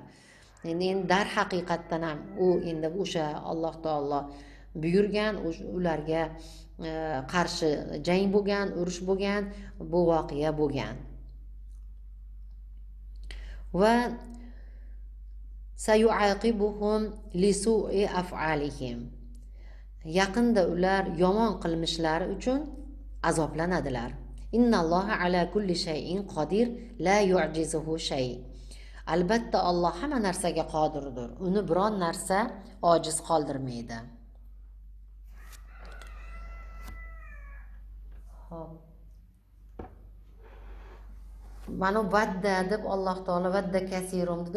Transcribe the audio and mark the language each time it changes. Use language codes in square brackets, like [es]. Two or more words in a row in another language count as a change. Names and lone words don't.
[uz] Endi dar haqiqatdan ham u endi o'sha Alloh taolo buyurgan, ularga qarshi jang bo'lgan, urush bo'lgan, bu voqea bo'lgan. [ar] وسيعاقبهم لسوء أفعالهم. [uz] Yaqinda ular yomon qilmishlari uchun azoblanadilar. [ar] إن الله على كل شيء قدير لا يعجزه شيء'. [uz] Albatta Alloh hamma narsaga qodirdir. Uni biron narsa ojiz qoldirmaydi. Mana vadda deb Alloh taolo [ar] ودّ كثير [uz] dedi.